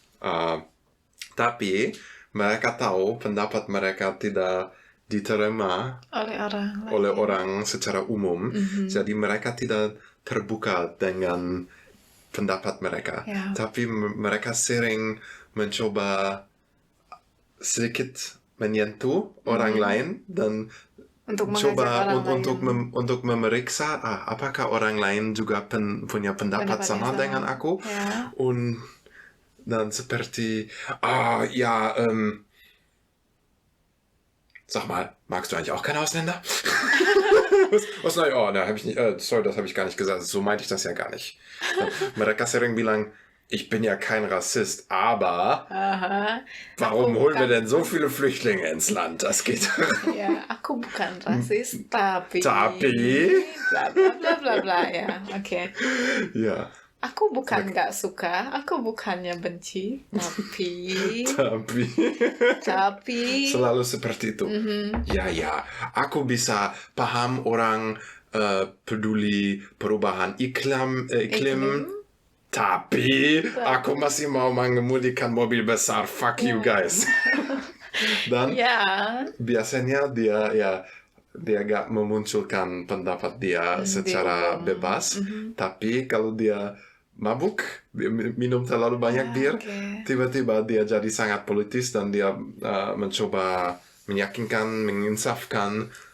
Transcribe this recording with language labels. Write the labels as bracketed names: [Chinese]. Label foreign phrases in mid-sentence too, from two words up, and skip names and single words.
[Indonesian] Tapi mereka tahu pendapat mereka tidak diterima oleh orang secara umum, jadi mereka tidak terbuka dengan pendapat mereka, tapi mereka sering mencoba sedikit menyentuh orang lain dan untuk memeriksa apakah orang lain juga punya pendapat sama dengan aku, dan seperti [German] sag mal, magst du eigentlich auch keine Ausländer? Sorry, das habe ich gar nicht gesagt. So meinte ich das ja gar nicht. [Indonesian] Mereka sering bilang, [German] ich bin ja kein Rassist, aber warum holen wir denn so viele Flüchtlinge ins Land? Das geht. [Indonesian] Ya, aku bukan rasis, tapi bla bla bla bla ya. Oke. Ya. Aku bukan nggak suka, aku bukannya benci, tapi selalu seperti itu. Ya, aku bisa paham orang peduli perubahan iklim, tapi aku masih mau mengemudikan mobil besar. [English] Fuck you guys. [Indonesian] Dan biasanya dia gak memunculkan pendapat dia secara bebas, tapi kalau dia mabuk, minum terlalu banyak bir, tiba-tiba dia jadi sangat politis dan dia mencoba meyakinkan, menginsafkan.